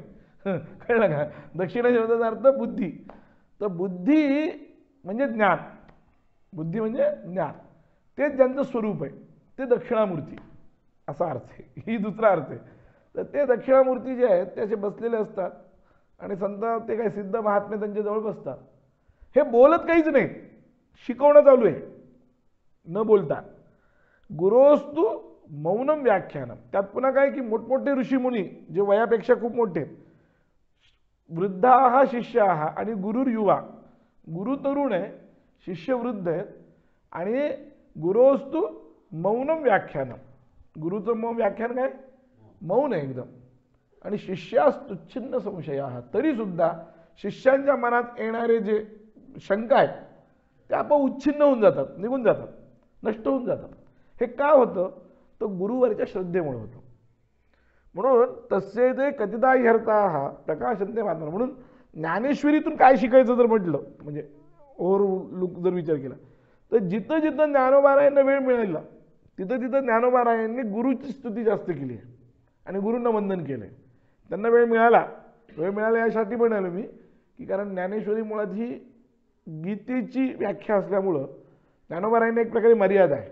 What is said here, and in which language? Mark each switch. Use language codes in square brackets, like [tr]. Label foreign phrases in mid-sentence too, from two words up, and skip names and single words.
[mr] कळलं का, दक्षिणा शब्दाचा अर्थ बुद्धी. तर बुद्धी म्हणजे ज्ञान, बुद्धी म्हणजे ज्ञान, तेच ज्यांचं स्वरूप आहे ते दक्षिणामूर्ती असा अर्थ आहे. ही दुसरा अर्थ आहे. तर ते दक्षिणामूर्ती जे आहेत ते असे बसलेले असतात आणि संत ते काय सिद्ध महात्मे त्यांच्याजवळ बसतात. हे बोलत काहीच नाही, शिकवणं चालू आहे न बोलता. [sa] गुरोस्तु मौनम व्याख्यानम. [mr] त्यात पुन्हा काय की मोठमोठे ऋषीमुनी जे वयापेक्षा खूप मोठे, [sa] वृद्धा शिष्या [mr] आणि [sa] गुरुर युवा. [mr] गुरु तरुण आहे, शिष्य वृद्ध आहेत. [sa] आणि गुरोस्तु मौनम व्याख्यानम, [mr] गुरुचं मौन व्याख्यान काय मौन आहे एकदम. आणि [sa] शिष्यास्तुच्छिन्न संशयाः, [mr] तरी सुद्धा शिष्यांच्या मनात येणारे जे शंका आहेत ते आपोआप उच्छिन्न होऊन जातात, निघून जातात, नष्ट होऊन जातात. हे का होतं, तर गुरुवरच्या श्रद्धेमुळे होतं. [sa] म्हणून तसे ते कथिता ह्यर्थाः प्रकाशन्ते महात्मनः. [mr] म्हणून ज्ञानेश्वरीतून काय शिकायचं जर म्हटलं, म्हणजे ओव्हरलुक जर विचार केला तर जिथं जिथं ज्ञानोबारायांना वेळ मिळाला तिथं तिथं ज्ञानोबारायांनी गुरुची स्तुती जास्त केली आहे आणि गुरूंना वंदन केलं आहे. त्यांना वेळ मिळाला यासाठी म्हणालो मी की कारण ज्ञानेश्वरी मुळात ही गीतेची व्याख्या असल्यामुळं ज्ञानोबारायांना एक प्रकारे मर्यादा आहे.